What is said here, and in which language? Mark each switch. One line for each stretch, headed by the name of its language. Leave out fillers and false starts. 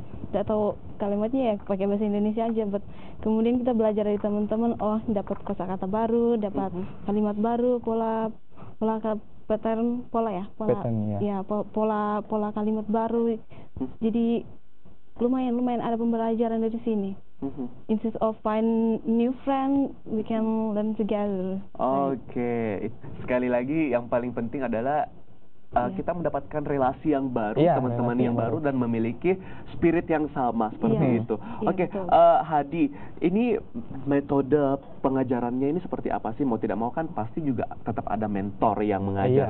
Indonesian: tidak tahu kalimatnya ya pakai bahasa Indonesia aja. But kemudian kita belajar dari teman-teman, oh dapat kosakata baru, dapat kalimat baru, pola pattern, pola Pattern, ya. pola kalimat baru. Jadi lumayan ada pembelajaran dari sini.
English: Instead of find new friend, we can learn together.
Indonesian: Oke. Sekali lagi yang paling penting adalah kita mendapatkan relasi yang baru, teman-teman relasi yang yang baru, dan memiliki spirit yang sama seperti Iya. itu. Iya, Oke, betul. Hadi, ini metode pengajarannya ini seperti apa sih? Mau tidak mau kan pasti juga tetap ada mentor yang mengajar